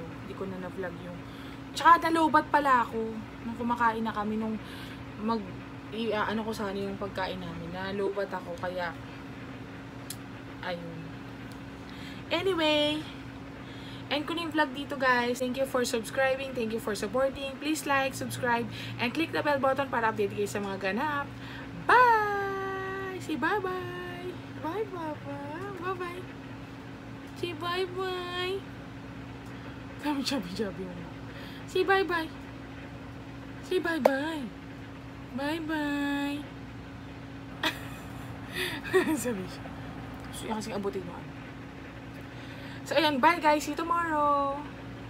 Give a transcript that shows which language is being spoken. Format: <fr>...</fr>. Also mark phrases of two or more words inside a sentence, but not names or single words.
<tl>Hindi ko na na-vlog yung... Tsaka nalobat pala ako. Nung kumakain na kami, nung ko sana yung pagkain namin. Nalobat ako, kaya... Ayun. Anyway, end ko na yung vlog dito, guys.</tl> <en>Thank you for subscribing. Thank you for supporting. Please like, subscribe, and click the bell button</en> <tl>para update kayo sa mga ganap.</tl> <en>Bye! Say bye-bye! Bye, Papa! Bye-bye! Say bye-bye!</en> <tl>Kami chubby-chubby mo.</tl> <en>Say bye-bye! Say bye-bye! Bye-bye!</en> <tl>Sabi siya. Gusto niya kasing abutin mo. So, ayan.</tl> <en>Bye, guys. See you tomorrow!</en>